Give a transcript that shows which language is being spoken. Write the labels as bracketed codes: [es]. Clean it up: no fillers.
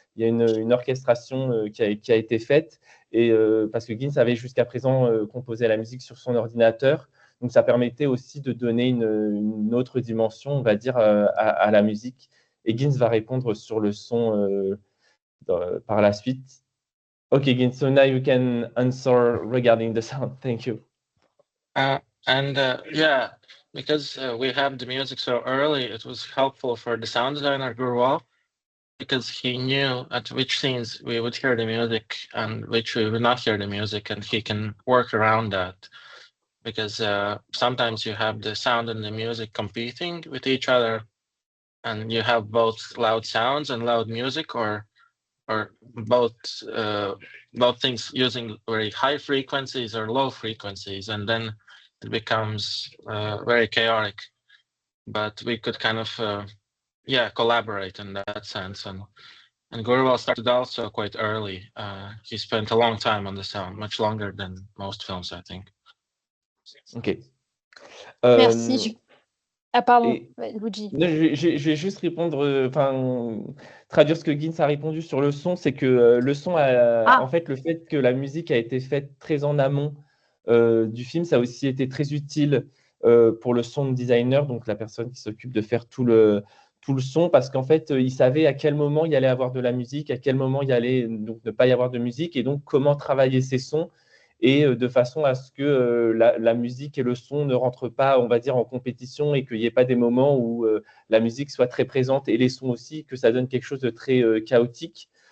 [fr] Il y a une orchestration qui a été faite, et parce que Gints avait jusqu'à présent composé la musique sur son ordinateur. Donc, ça permettait aussi de donner une autre dimension, on va dire, à la musique. Et Gints va répondre sur le son par la suite. [en] Okay, Gints, so now you can answer regarding the sound. Thank you. Yeah, because we have the music so early, it was helpful for the sound designer Gurwal, because he knew at which scenes we would hear the music and which we would not hear the music, and he can work around that. Because sometimes you have the sound and the music competing with each other, and you have both loud sounds and loud music, or both things using very high frequencies or low frequencies, and then it becomes very chaotic. But we could kind of collaborate in that sense, and Gurwal started also quite early. He spent a long time on the sound, much longer than most films, I think. Ok. [fr] Merci. Ah, pardon, Et- Luigi. Je vais juste répondre, traduire ce que Gints a répondu sur le son, c'est que le son, en fait, le fait que la musique a été faite très en amont du film, ça a aussi été très utile pour le sound designer, donc la personne qui s'occupe de faire tout le son, parce qu'en fait, il savait à quel moment il y allait avoir de la musique, à quel moment il y allait donc ne pas y avoir de musique, et donc comment travailler ces sons, et de façon à ce que la musique et le son ne rentrent pas, on va dire, en compétition, et qu'il n'y ait pas des moments où la musique soit très présente et les sons aussi, que ça donne quelque chose de très chaotique.